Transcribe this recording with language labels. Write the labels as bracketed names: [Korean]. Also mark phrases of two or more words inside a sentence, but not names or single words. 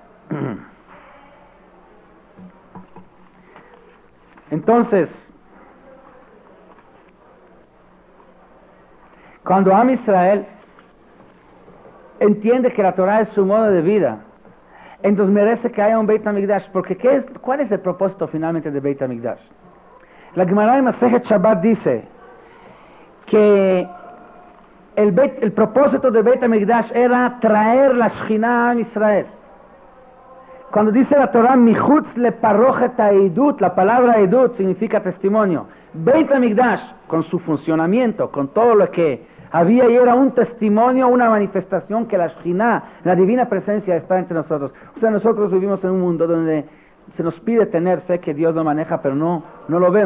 [Spanish] Entonces, Cuando Am Israel entiende que la Torah es su modo de vida, entonces merece que haya un Beit HaMikdash, porque ¿cuál es el propósito finalmente de Beit HaMikdash? La Gemara en Masejet Shabbat dice que el propósito de Beit HaMikdash era traer la Shekhinah a Am Israel. Cuando dice la Torah, [Hebrew] מחוץ לפרכת העדות, [Spanish] la palabra edut significa testimonio. Beit HaMikdash, con su funcionamiento, con todo lo que había y era un testimonio, una manifestación que la Shekhinah, la divina presencia, está entre nosotros. O sea, nosotros vivimos en un mundo donde se nos pide tener fe que Dios lo maneja, pero no lo vemos.